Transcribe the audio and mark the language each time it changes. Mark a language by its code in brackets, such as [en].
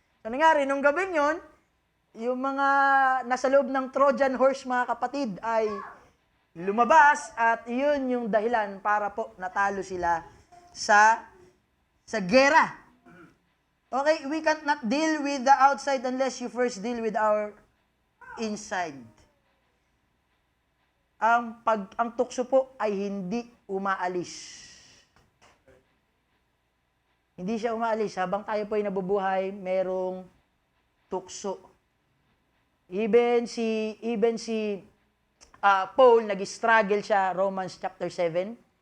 [tl] So, nangyari, nung gabing yun, yung mga nasa loob ng Trojan horse, mga kapatid, ay lumabas at yun yung dahilan para po natalo sila sa gera. [en] Okay, we can't not deal with the outside unless you first deal with our inside. [tl] Ang tukso po ay hindi umaalis. Hindi siya umaalis. Habang tayo po ay nabubuhay, merong tukso. Even si Paul, nag-struggle siya, Romans chapter 7.